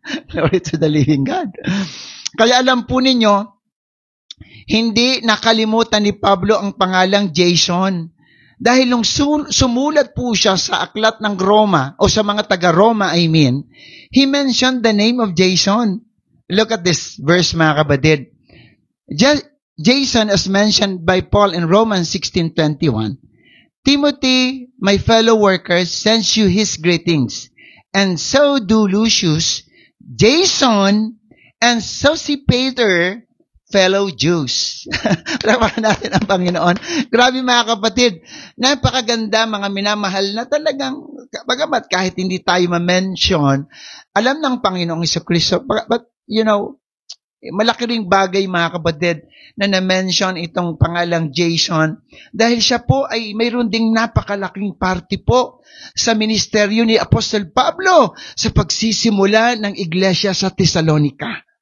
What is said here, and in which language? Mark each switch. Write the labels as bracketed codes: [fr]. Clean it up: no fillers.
[en] Glory to the living God. [tl] Kaya alam po ninyo, hindi nakalimutan ni Pablo ang pangalang Jason. Dahil nung sumulat po siya sa aklat ng Roma, o sa mga taga-Roma, [en] he mentioned the name of Jason. Look at this verse, [tl] mga kapatid. [en] Jason, as mentioned by Paul in Romans 16:21, Timothy, my fellow workers, sends you his greetings. And so do Lucius, Jason, and Sosipater, fellow Jews. [tl] Palapakan natin ang Panginoon. Grabe mga kapatid, napakaganda mga minamahal na talagang, bagamat kahit hindi tayo ma-mention, alam ng Panginoong Jesucristo. But, malaki ring bagay mga kapatid na na-mention itong pangalang Jason dahil siya po ay mayroon ding napakalaking party po sa ministeryo ni Apostle Pablo sa pagsisimula ng iglesia sa Thessalonica.